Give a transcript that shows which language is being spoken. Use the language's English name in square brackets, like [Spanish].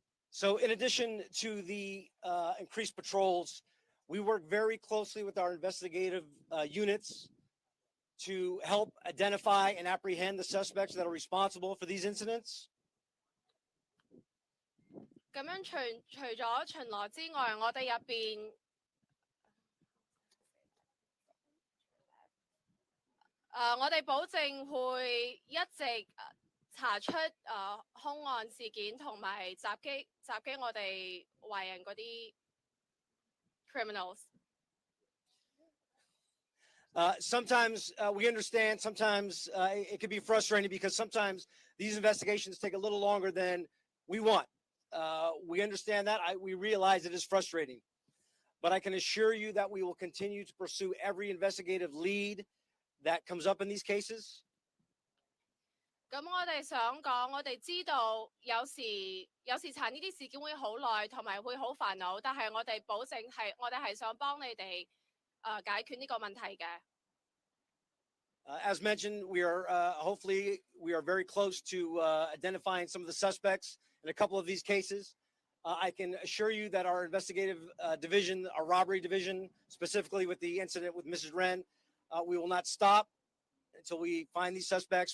[English] So in addition to the increased patrols, we work very closely with our investigative units to help identify and apprehend the suspects that are responsible for these incidents. [Cantonese] 咁樣除咗巡邏之外，我哋入邊我哋保證會一直查出兇案事件同埋襲擊我哋壞人嗰啲 criminals。 [English] Sometimes we understand, sometimes it can be frustrating because sometimes these investigations take a little longer than we want. We understand that. We realize it is frustrating. But I can assure you that we will continue to pursue every investigative lead that comes up in these cases. [Cantonese] 咁我哋想講，我哋知道有時查呢啲事件會好耐，同埋會好煩惱，但係我哋保證我哋係想幫你哋解決呢個問題嘅。 [English] As mentioned, we are hopefully we are very close to identifying some of the suspects in a couple of these cases. I can assure you that our investigative division, our robbery division, specifically with the incident with Mrs. Wren, we will not stop until we find these suspects.